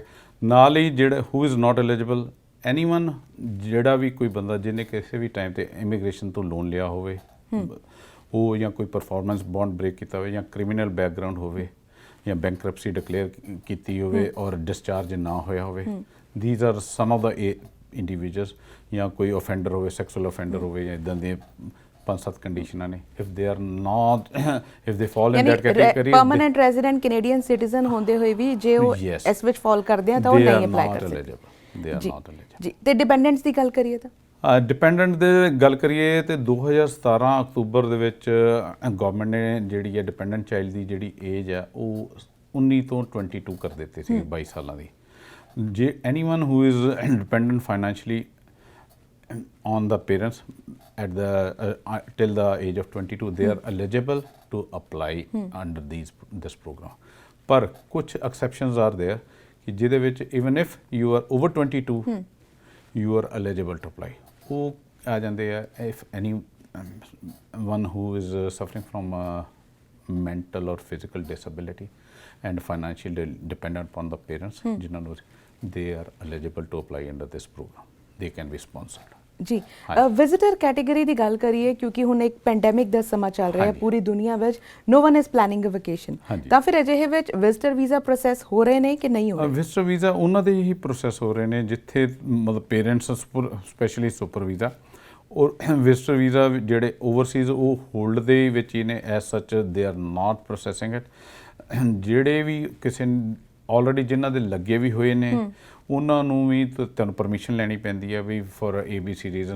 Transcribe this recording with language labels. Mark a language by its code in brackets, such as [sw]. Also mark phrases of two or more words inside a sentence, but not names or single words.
[pa] ਨਾਲ ਹੀ ਜਿਹੜਾ [en] who is not eligible, anyone [pa] ਜਿਹੜਾ ਵੀ ਕੋਈ ਬੰਦਾ ਜਿਹਨੇ ਕਿਸੇ ਵੀ ਟਾਈਮ 'ਤੇ ਇਮੀਗ੍ਰੇਸ਼ਨ ਤੋਂ ਲੋਨ ਲਿਆ ਹੋਵੇ, ਉਹ ਜਾਂ ਕੋਈ [en] performance bond break [pa] ਕੀਤਾ ਹੋਵੇ ਜਾਂ [en] criminal background [pa] ਹੋਵੇ ਜਾਂ [en] bankruptcy declare [pa] ਕੀਤੀ ਹੋਵੇ ਔਰ ਡਿਸਚਾਰਜ ਨਾ ਹੋਇਆ ਹੋਵੇ, [en] these are some of the individuals, [pa] ਜਾਂ ਕੋਈ offender ਹੋਵੇ, [en] sexual offender [pa] ਹੋਵੇ ਜਾਂ ਇੱਦਾਂ ਦੀਆਂ 5-7 ਕੰਡੀਸ਼ਨਾਂ ਨੇ। [en] if they are not if they fall in that category, permanent resident Canadian citizen [pa] ਹੁੰਦੇ ਹੋਏ ਵੀ ਜੇ ਉਹ ਇਸ ਵਿੱਚ ਫਾਲ ਕਰਦੇ ਆ ਤਾਂ ਉਹ ਨਹੀਂ ਅਪਲਾਈ ਕਰ ਸਕਦੇ। [en] they are not eligible। [pa] ਜੀ, ਤੇ ਡਿਪੈਂਡੈਂਟਸ ਦੀ ਗੱਲ ਕਰੀਏ ਤਾਂ ਡਿਪੈਂਡੈਂਟ ਦੇ ਗੱਲ ਕਰੀਏ ਤੇ 2017 ਅਕਤੂਬਰ ਦੇ ਵਿੱਚ ਗਵਰਨਮੈਂਟ ਨੇ ਜਿਹੜੀ ਹੈ [en] dependent child [pa] ਦੀ ਜਿਹੜੀ ਏਜ ਹੈ ਉਹ 19 ਤੋਂ 22 ਕਰ ਦਿੱਤੀ ਸੀ, 22 ਸਾਲਾਂ ਦੀ। [en] ਜੇ anyone who is dependent financially on the parents at the till the age of 22, they are eligible to apply under this program. [pa] ਪਰ ਕੁਝ [en] exceptions are there [pa] ਕਿ ਜਿਹਦੇ ਵਿੱਚ [en] even if you are over 22 you are eligible to apply। [pa] ਉਹ ਆ ਜਾਂਦੇ ਆ [en] if anyone who is suffering from mental or physical disability and financially dependent upon the parents, [pa] ਜਿਨ੍ਹਾਂ ਨੂੰ [en] they are eligible to apply under this program, they can be sponsored। [pa] ਜੀ, [en] visitor category [pa] ਦੀ ਗੱਲ ਕਰੀਏ ਕਿਉਂਕਿ ਹੁਣ ਇੱਕ ਪੈਂਡੈਮਿਕ ਦਾ ਸਮਾਂ ਚੱਲ ਰਿਹਾ ਹੈ ਪੂਰੀ ਦੁਨੀਆ ਵਿੱਚ, [en] no one is planning a vacation, [pa] ਤਾਂ ਫਿਰ ਅਜਿਹੇ ਵਿੱਚ [en] visitor visa process [pa] ਹੋ ਰਹੇ ਨੇ ਕਿ ਨਹੀਂ ਹੋ ਰਹੇ? [en] visitor visa [pa] ਉਹਨਾਂ ਦੇ ਹੀ ਪ੍ਰੋਸੈਸ ਹੋ ਰਹੇ ਨੇ ਜਿੱਥੇ ਮਤਲਬ [en] parents specially super visa [pa] ਔਰ [en] visitor visa [pa] ਜਿਹੜੇ ਓਵਰਸੀਜ਼ ਉਹ ਹੋਲਡ ਦੇ ਵਿੱਚ ਹੀ ਨੇ। [en] as such they are not processing it. [pa] ਜਿਹੜੇ ਵੀ ਕਿਸੇ ਆਲਰੇਡੀ ਜਿਨ੍ਹਾਂ ਦੇ ਲੱਗੇ ਵੀ ਹੋਏ ਨੇ ਉਹਨਾਂ ਨੂੰ ਵੀ ਤੁਹਾਨੂੰ ਪਰਮਿਸ਼ਨ ਲੈਣੀ ਪੈਂਦੀ ਹੈ ਵੀ [en] for ABC reason.